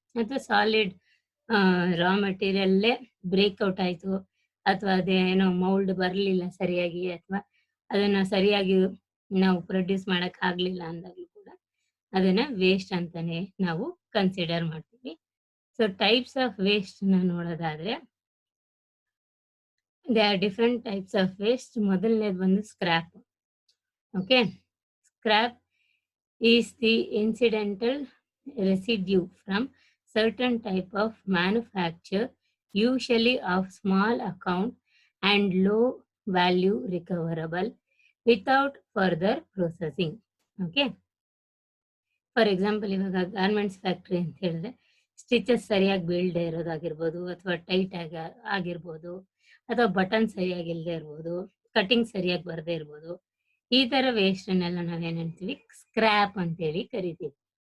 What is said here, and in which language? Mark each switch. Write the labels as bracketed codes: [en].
[kn] ಅಥವಾ ಸಾಲಿಡ್ ರಾ ಮೆಟೀರಿಯಲ್ಲೇ ಬ್ರೇಕ್ಔಟ್ ಆಯ್ತು, ಅಥವಾ ಅದೇನೋ ಮೌಲ್ಡ್ ಬರಲಿಲ್ಲ ಸರಿಯಾಗಿ, ಅಥವಾ ಅದನ್ನ ಸರಿಯಾಗಿ ನಾವು ಪ್ರೊಡ್ಯೂಸ್ ಮಾಡಕ್ ಆಗ್ಲಿಲ್ಲ ಅಂದಾಗ್ಲೂ ಕೂಡ ಅದನ್ನ ವೇಸ್ಟ್ ಅಂತಾನೆ ನಾವು ಕನ್ಸಿಡರ್ ಮಾಡ್ತೀವಿ. [en] so types of waste [kn] ನ ನೋಡೋದಾದ್ರೆ [en] They are different types of waste. [kn] ಮೊದಲನೇದು ಬಂದು scrap. [en] Okay, scrap is the incidental residue from certain type of manufacture, usually of small account and low value recoverable without further processing. [kn] Okay, [en] for example [kn] ಇವಾಗ garments factory ಅಂತ ಹೇಳಿದ್ರೆ stitches ಸರಿಯಾಗಿ ಬೀಳದೆ ಇರೋದಾಗಿರ್ಬೋದು, ಅಥವಾ tight ಆಗಿರ್ಬೋದು, ಅಥವಾ button ಸರಿಯಾಗಿ ಇಲ್ಲದೆ ಇರ್ಬೋದು, ಕಟಿಂಗ್ ಸರಿಯಾಗಿ ಬರದೇ ಇರ್ಬೋದು. ಈ ತರ ವೇಸ್ಟ್ ಅನ್ನೆಲ್ಲ ನಾವೇನಂತೀವಿ ಸ್ಕ್ರಾಪ್ ಅಂತೇಳಿ ಕರಿತೀವಿ.